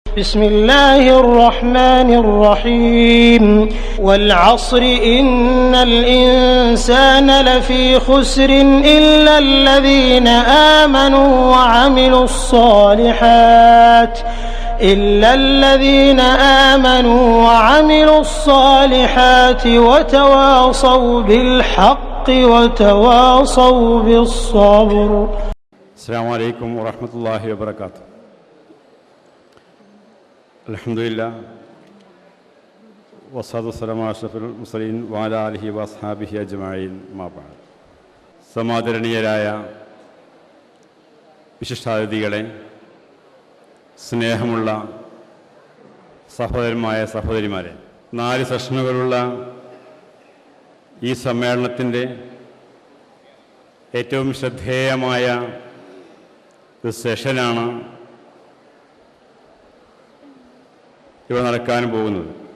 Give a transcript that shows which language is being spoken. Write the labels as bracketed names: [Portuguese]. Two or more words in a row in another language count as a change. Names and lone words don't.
[Arabic] بسم الله الرحمن الرحيم والعصر إن الإنسان لفي خسر إلا الذين آمنوا وعملوا الصالحات وتواصوا بالحق وتواصوا بالصبر. السلام عليكم ورحمة الله وبركاته. الحمد لله والصلاة والسلام على أشرف المرسلين وعلى آله وأصحابه أجمعين أما بعد. [Malayalam] സമാദരണീയരായ വിശിഷ്ടാതിഥികളെ, സ്നേഹമുള്ള സഹോദരന്മാരെ, 4 സെഷനുകളുള്ള ഈ സമ്മേളനത്തിൻ്റെ ഏറ്റവും ശ്രദ്ധേയമായ ഒരു സെഷനാണ് ഇവ നടക്കാൻ പോകുന്നത്.